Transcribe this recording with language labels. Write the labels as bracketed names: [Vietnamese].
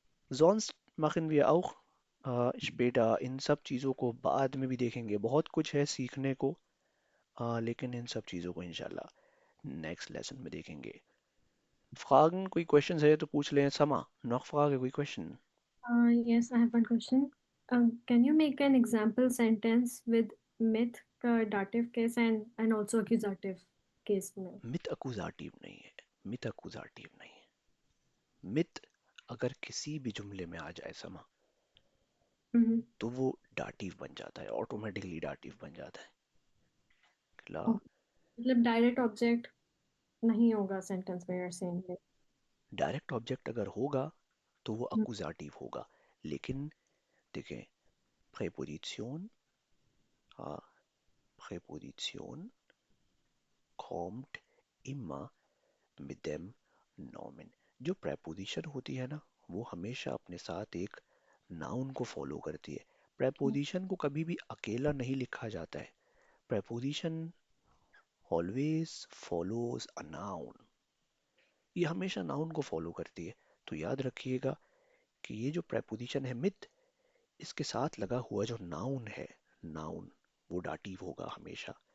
[German] Sonst machen wir auch später, [Hindi] इन सब चीज़ों को बाद में भी देखेंगे. बहुत कुछ है सीखने को, लेकिन इन सब चीज़ों को इंशाल्लाह नेक्स्ट लेसन में देखेंगे. Fragen, कोई क्वेश्चन है तो पूछ लें. समा, [German] noch Frage, [Hindi] कोई question? [English] Yes, I have one question. Can you make an example sentence with myth का dative case and also accusative case में? [Hindi] मिथ अकुजाटिव नहीं है. मिथ अकुजाटिव नहीं है. मिथ अगर किसी भी जुमले में आ जाए समा, तो वो डाटिव बन जाता है, ऑटोमेटिकली डाटिव बन जाता है. क्ला मतलब डायरेक्ट ऑब्जेक्ट नहीं होगा सेंटेंस में, [English] you're saying that. [Hindi] Direct object अगर होगा तो वो अकुजाटिव होगा. लेकिन देखें, preposition, preposition [German] kommt immer mit dem Nomen. [Hindi] जो प्रेपोजिशन होती है ना, वो हमेशा अपने साथ एक नाउन को फॉलो करती है. प्रेपोजिशन को कभी भी अकेला नहीं लिखा जाता है. [English] Preposition always follows a noun. [Hindi] ये हमेशा नाउन को फॉलो करती है. तो याद रखिएगा कि ये जो प्रेपोजिशन है मिथ, इसके साथ लगा हुआ जो नाउन है, नाउन, वो डाटिव होगा हमेशा.